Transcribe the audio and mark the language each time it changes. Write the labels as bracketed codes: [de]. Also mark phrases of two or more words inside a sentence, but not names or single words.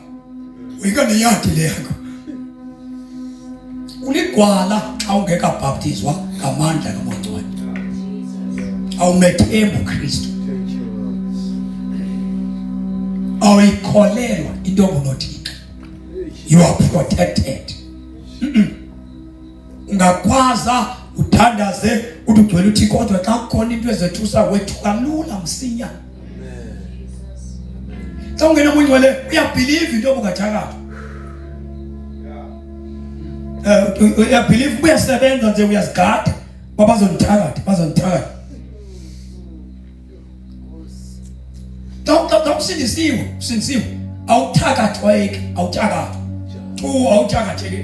[xh] Uyeka neyadi leyakho. Uligwala xa ungeka baptizwa ngamandla kamoya oyingcwele. Awumethemba uKristu. Awuyikholelwa into obunothixo. [en] You are protected. [xh] Ungakwaza uthandaze udugcwele uThixo, kodwa xa kukhona into ezethusa wethuka lula msinya. Xa ungena umoya oyingcwele uyabelieve into obukathakathwa. Uyabelieve uyasebenza nje, uyazigada bazonithakatha. Usindisiwe awuthakathweki, awuthakatheki.